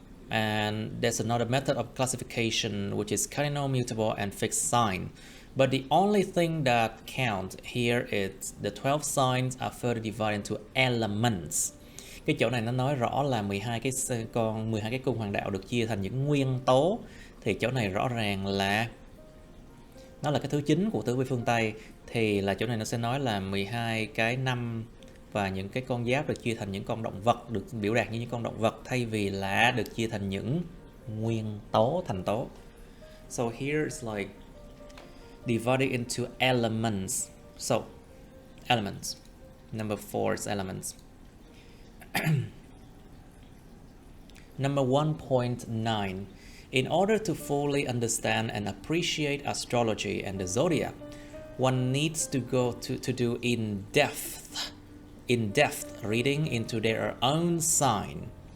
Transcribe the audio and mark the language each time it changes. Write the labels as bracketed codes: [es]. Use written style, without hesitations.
[en] And there's another method of classification which is cardinal, mutable, and fixed sign. But the only thing that counts here is the 12 signs are further divided into elements. [vi] Cái chỗ này nó nói rõ là 12 cái cung hoàng đạo được chia thành những nguyên tố, thì chỗ này rõ ràng là nó là cái thứ chính của tử vi phương Tây, thì là chỗ này nó sẽ nói là 12 cái năm và những cái con giáp được chia thành những con động vật, được biểu đạt như những con động vật, thay vì là được chia thành những nguyên tố, thành tố. [en] So here it's like divided into elements. So elements. Number 4 is elements. Number 1.9. In order to fully understand and appreciate astrology and the zodiac, one needs to go to do in-depth reading into their own sign.